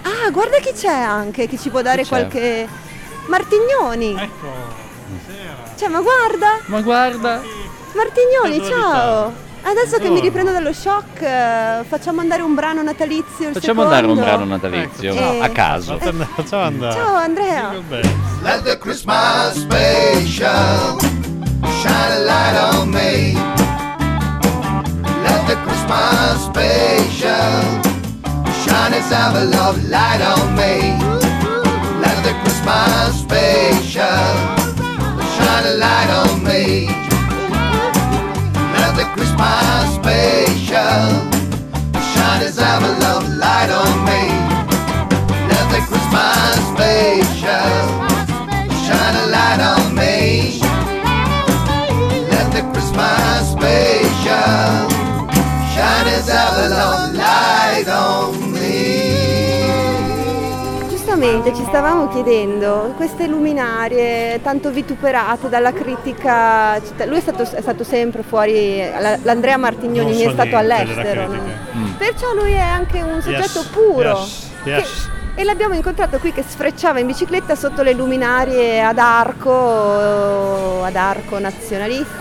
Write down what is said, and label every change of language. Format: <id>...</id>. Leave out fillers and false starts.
<it>Ah, guarda chi c'è anche, che ci può dare chi qualche... C'è? Martignoni! Ecco, buonasera! Cioè, ma guarda! Ma guarda! Martignoni, ciao! Adesso buongiorno. Che mi riprendo dallo shock, facciamo andare un brano natalizio, il facciamo secondo. Andare un brano natalizio, ecco, no, a caso. Facciamo andare. Ciao, Andrea!</it> <en>Let the Christmas special shine a light on me. The Christmas special shine its ever love light on me. Let the Christmas special shine a light on me. special. Shine a light on me. Let the Christmas special shine its Avalon light on me.</en> <it>Giustamente ci stavamo chiedendo, queste luminarie tanto vituperate dalla critica, lui è stato sempre fuori, l'Andrea Martignoni mi è stato all'estero, perciò lui è anche un soggetto puro. E l'abbiamo incontrato qui che sfrecciava in bicicletta sotto le luminarie ad arco nazionalista.</it>